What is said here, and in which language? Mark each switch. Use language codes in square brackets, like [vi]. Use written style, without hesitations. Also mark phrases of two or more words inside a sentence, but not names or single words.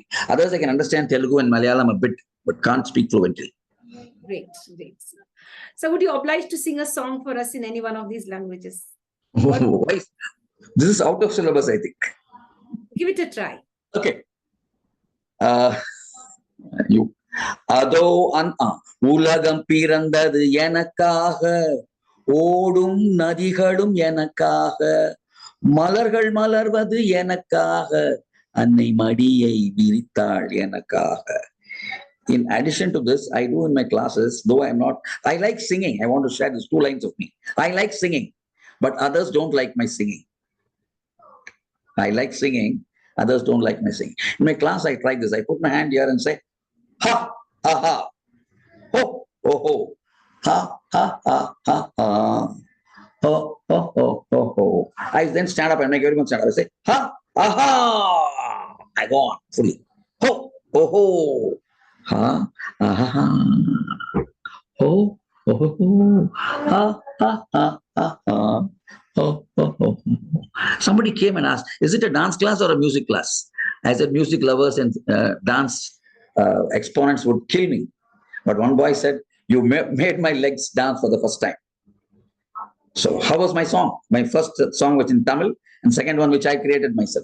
[en] Others I can understand Telugu and Malayalam a bit, but can't speak fluently. Great. Sir. So would you oblige to sing a song for us in any one of these languages? This is out of syllabus, I think. Give it a try. Okay. You. [ta] அதோ உலகம் பிறந்தது எனக்காக, ஓடும் நதிகளும் எனக்காக, மலர்கள் மலர்வது எனக்காக, அன்னை மடியை விரித்தாள் எனக்காக. [en] In addition to this, I do in my classes, though I'm not, I like singing. I want to share these 2 lines of me. I like singing, but others don't like my singing. I like singing, others don't like my singing. In my class, I try this. I put my hand here and say, ha, ha, ha, ho, ho, ho, ha, ha, ha, ha, ha, ho, ho, ho, ho, ho. I then stand up and make everyone stand up. I say, ha, ha, ha. I go on fully. Ho, ho, ho. Ha, ha, ha, ho, ho, ho, ha, ha, ha, ha, ha, ho, ho, ho. Somebody came and asked, is it a dance class or a music class? I said, music lovers and dance exponents would kill me. But one boy said, you made my legs dance for the first time. So how was my song? My first song was in Tamil, and second one, which I created myself.